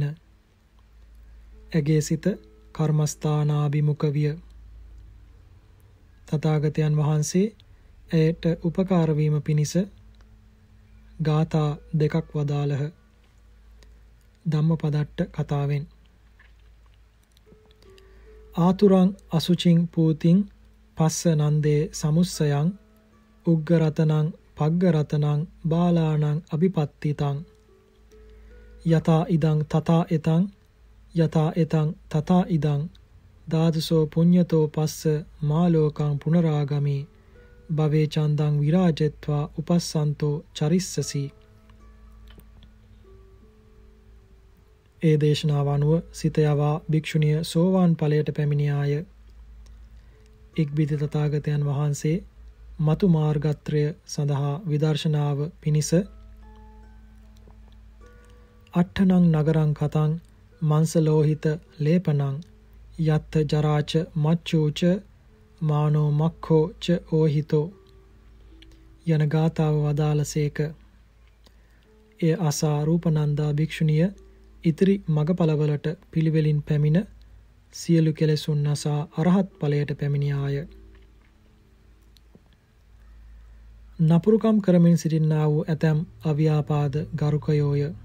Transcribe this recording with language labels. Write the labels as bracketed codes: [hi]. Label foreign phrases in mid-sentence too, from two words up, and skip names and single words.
[si] ඇගේ සිත කර්මස්ථානාභිමුඛ විය. තථාගතයන් වහන්සේ ඇයට උපකාර වීම පිණිස ගාථා 2ක් වදාළහ. ධම්මපදට්ට කතාවෙන්. [pi] ආතුරං අසුචින් පූතින් පස්ස නන්දේ සමුස්සයං උග්ගරතනං පග්ගරතනං බාලානං අභිපත්තිතං යතා ඉදං තථා එතං යතා එතං තථා ඉදං දාදසෝ පුඤ්ඤතෝ පස්ස මාලෝකං පුනරාගමි භවේ චන්දං විරාජෙත්වා උපස්සන්තෝ චරිස්සසි. [si] ඒ දේශනාව අනුව සිත යවා භික්ෂුණිය සෝවාන් ඵලයට පැමිණියාය. ඉක්බිති තථාගතයන් වහන්සේ මතු මාර්ගත්‍රය සඳහා විදර්ශනාව පිණිස [pi] අට්ඨනං නගරං කතං මංසලෝහිත ලේපනං යත්ථ ජරාච මච්චෝච මානෝ මක්ඛෝ ච ඕහිතෝ [si] යන ගාථාව වදාළසේක. එය අසා රූපනන්දා භික්ෂුණිය ඉතිරි මගපලවලට පිළිවෙලින් පැමිණ සියලු කෙලෙසුන් නසා අරහත් ඵලයට පැමිණියාය. නපුරුකම් කරමින් සිටින්නා වූ ඇතැම් අව්‍යාපාද ගරුකයෝය.